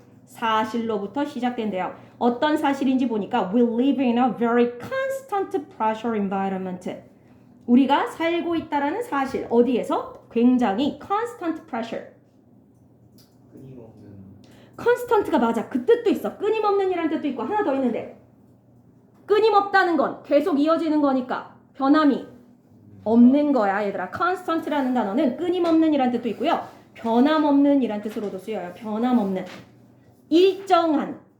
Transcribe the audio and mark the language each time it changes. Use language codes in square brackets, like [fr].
[ko] 사실로부터 시작된대요. 어떤 사실인지 보니까 [en] we live in a very constant pressure environment. [ko] 우리가 살고 있다라는 사실. 어디에서? 굉장히 [en] constant pressure. [ko] 끊임없는 constant가 맞아. 그 뜻도 있어. 끊임없는 이라는 뜻도 있고 하나 더 있는데 끊임없다는 건 계속 이어지는 거니까 변함이 없는 거야 얘들아. constant라는 단어는 끊임없는 이라는 뜻도 있고요. 변함없는 이라는 뜻으로도 쓰여요. 변함없는. 일정한.